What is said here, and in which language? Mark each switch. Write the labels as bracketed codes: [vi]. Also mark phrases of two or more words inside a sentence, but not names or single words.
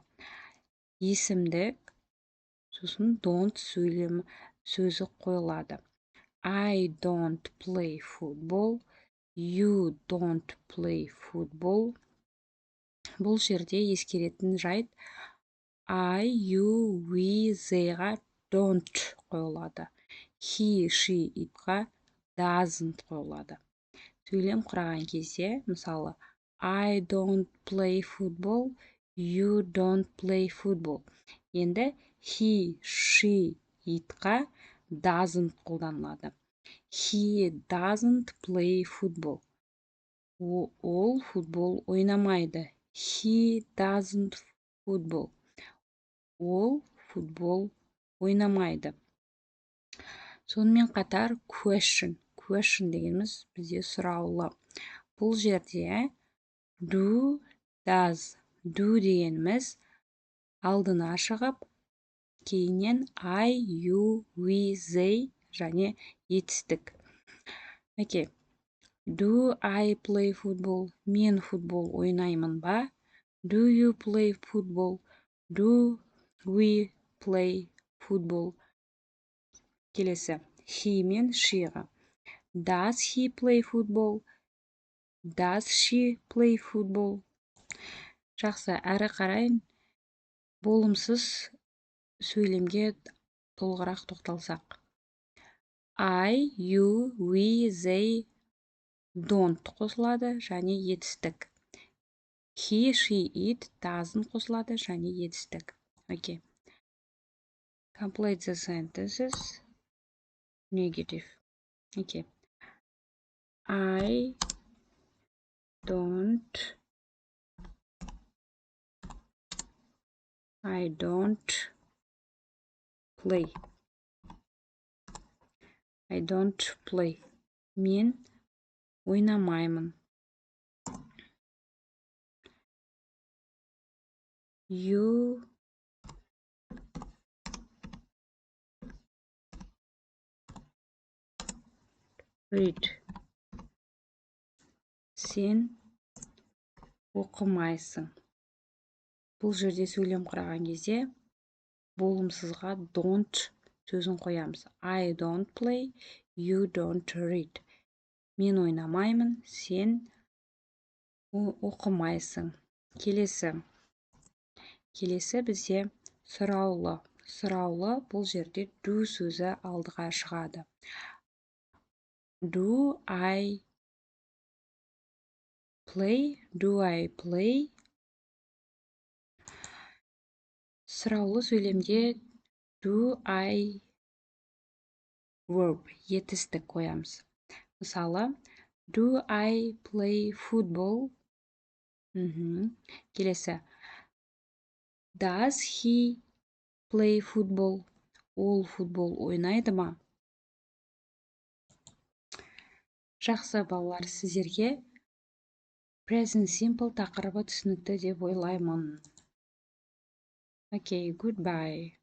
[kk] Есімдік, сосын don't сөйлемі сөзі қойылады. [en] I don't play football, you don't play football. [kk] Бұл жерде ескеретін жайт [en] I, you, we, theyға [kk] don't қойылады. [en] He, she, itға doesn't [kk] қойылады. Сөйлем құраған кезде, мысалы, [en] I don't play football, you don't play football. Енді he, she, itқа doesn't [kk] қолданылады. [en] He doesn't play football. [kk] Ол футбол ойнамайды. [en] He doesn't football. [kk] Ол футбол ойнамайды. Сонымен қатар question дегеніміз бізде сұраулы. Бұл жерде [en] do, does. [kk] Do дегеніміз алдына шығып, кейіннен [en] I, you, we, they [kk] және етістік. Окей. [en] Do I play football? [kk] Мен футбол ойнаймын ба? [en] Do you play football? Do we play football? [kk] Келесі. He мен sheға. [en] Does he play football? Does she play football? [kk] Жақсы, әрі қарай болымсыз сөйлемге толығырақ тоқталсақ. [en] I, you, we, they, don't [kk] қосылады және етістік. [en] He, she, it, doesn't [kk] қосылады және етістік. Окей. [en] Complete the sentences. Negative. Окей. I don't play. I don't play. [kk] Мен ойнамаймын. [en] You read. [kk] Сен оқымайсың. Бұл жерде сөйлем құраған кезде болымсызға don't сөзін қоямыз. [en] I don't play, you don't read. [kk] Мен ойнамаймын, сен оқымайсың. Келесі бізде сұраулы. Сұраулы бұл жерде do сөзі алдыға шығады. [en] Do I play? [kk] Сұраулы сөйлемде [en] do I verb [kk] етістік қоямыз. Мысалы, [en] do I play football? Келесі. Does he play football? [kk] Ол футбол ойнайды ма? Жақсы балалар, сіздерге [en] present simple [kk] тақырыбы түсінікті деп ойлаймын. [en] Okay, goodbye.